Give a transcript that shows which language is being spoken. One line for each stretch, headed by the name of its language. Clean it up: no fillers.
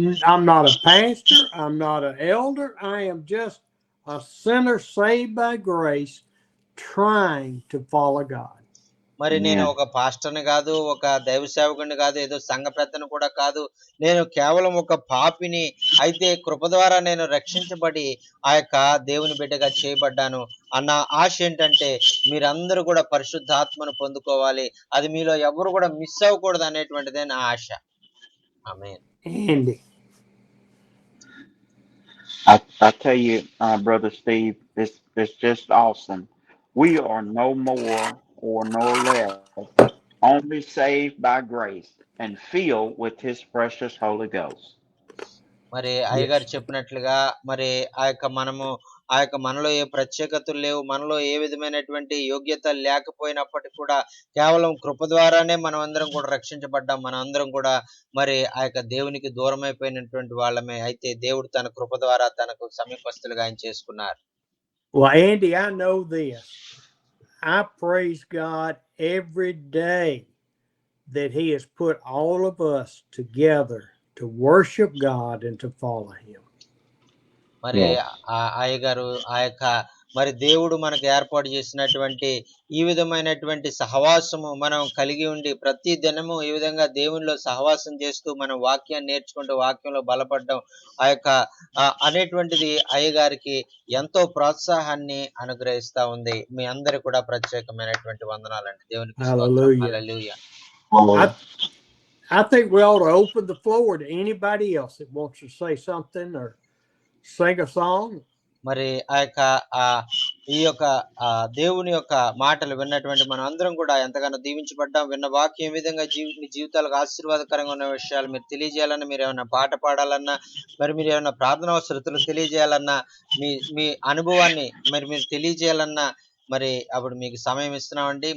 English: I'm not a pastor, I'm not an elder, I am just a sinner saved by grace trying to follow God.
Telugu: మరి నేను ఒక పాస్టర్ని కాదు, ఒక దైవ సేవకుడిని కాదు, ఏదో సంఘ పెద్దను కూడా కాదు. నేను కేవలం ఒక పాపిని. అయితే కృప ద్వారా నేను రక్షించబడి ఆ యొక్క దేవుని బిడ్డగా చేయబడ్డాను అన్న ఆశ ఏంటంటే, మీరందరూ కూడా పరిశుద్ధాత్మను పొందుకోవాలి, అది మీలో ఎవరు కూడా మిస్ అవ్వకూడదు అనేటువంటిదే నా ఆశ. ఆమేన్.
English: Andy. I tell you, Brother Steve, it's just awesome. We are no more or no less, only saved by grace and filled with His precious Holy Ghost.
Telugu: మరి అయ్యగారు చెప్పినట్లుగా మరి ఆ యొక్క మనలో ఏ ప్రత్యేకతలు లేవు, మనలో ఏ విధమైనటువంటి యోగ్యత లేకపోయినప్పటికీ కూడా కేవలం కృప ద్వారానే మనం అందరం కూడా రక్షించబడ్డాం. మనం అందరం కూడా మరి ఆ యొక్క దేవునికి దూరం అయిపోయినటువంటి వాళ్ళమే. అయితే దేవుడు తన కృప ద్వారా తనకు సమీపస్తులుగా ఆయన చేసుకున్నారు.
English: Well, Andy, I know this. I praise God every day that He has put all of us together to worship God and to follow Him.
Telugu: మరి అయ్యగారు ఆ యొక్క మరి దేవుడు మనకు ఏర్పాటు చేసినటువంటి ఈ విధమైనటువంటి సహవాసము మనం కలిగి ఉండి ప్రతి దినము ఈ విధంగా దేవునిలో సహవాసం చేస్తూ మనం వాక్యాన్ని నేర్చుకుంటూ వాక్యంలో బలపడడం ఆ యొక్క అనేటువంటిది అయ్యగారికి ఎంతో ప్రోత్సాహాన్ని అనుగ్రహిస్తా ఉంది. మీ అందరికి కూడా ప్రత్యేకమైనటువంటి వందనాలండి. దేవునికి స్తోత్రం. హల్లెలూయా.
English: I think we ought to open the floor to anybody else that wants to say something or sing a song.
Telugu: మరి ఆ యొక్క ఈ యొక్క దేవుని యొక్క మాటలు విన్నటువంటి మనం అందరం కూడా ఎంతగానో దీవించబడ్డాం. విన్న వాక్యం ఏ విధంగా మీ జీవితాలకు ఆశీర్వాదకరంగా ఉన్న విషయాలు మీరు తెలియజేయాలన్నా, మీరు ఏమైనా పాట పాడాలన్నా, మరి మీరు ఏమైనా ప్రార్థనా అవసరతలు తెలియజేయాలన్నా, మీ అనుభవాన్ని మరి మీరు తెలియజేయాలన్నా మరి అప్పుడు మీకు సమయం ఇస్తున్నామండి.